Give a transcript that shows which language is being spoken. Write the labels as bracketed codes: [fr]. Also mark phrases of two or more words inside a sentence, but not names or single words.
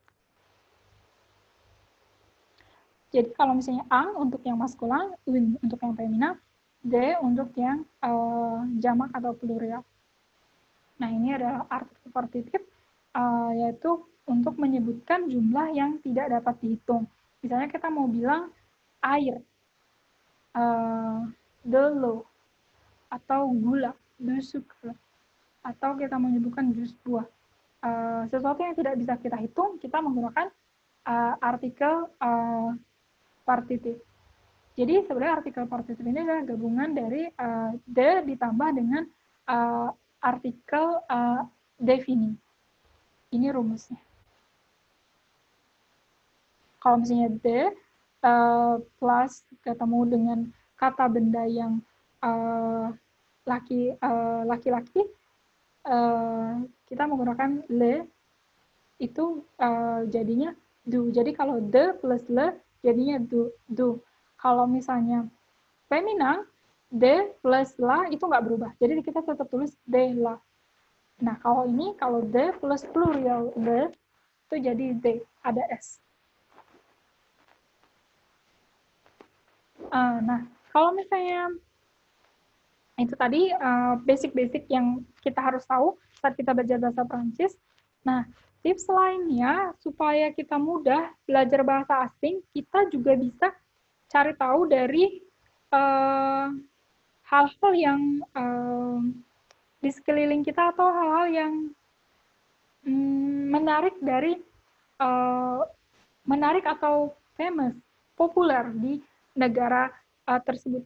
[id] Jadi kalau misalnya ang untuk yang maskulan, un untuk yang femina, de untuk yang jamak atau plurial. Nah, ini adalah artikel partitif, yaitu untuk menyebutkan jumlah yang tidak dapat dihitung. Misalnya kita mau bilang air, [fr] de l'eau, [id] atau gula, [fr] de sucre, [id] atau kita menyebutkan jus buah. Sesuatu yang tidak bisa kita hitung, kita menggunakan artikel partitif. Jadi sebenarnya artikel partitif ini adalah gabungan dari de ditambah dengan artikel defini. Ini rumusnya. Kalau misalnya [fr] de plus [id] ketemu dengan kata benda yang laki-laki kita menggunakan le, itu jadinya du. Jadi kalau [fr] de plus le [id] jadinya du. Kalau misalnya femina, [fr] de plus la [id] itu nggak berubah. Jadi kita tetap tulis [fr] de la. [id] Nah, kalau ini, kalau [fr] de plus [id] plural le, itu jadi de, ada s. Nah, kalau misalnya itu tadi basic-basic yang kita harus tahu saat kita belajar bahasa Prancis. Nah, tips lainnya supaya kita mudah belajar bahasa asing, kita juga bisa cari tahu dari hal-hal yang di sekeliling kita atau hal-hal yang menarik dari menarik atau famous, populer di negara tersebut.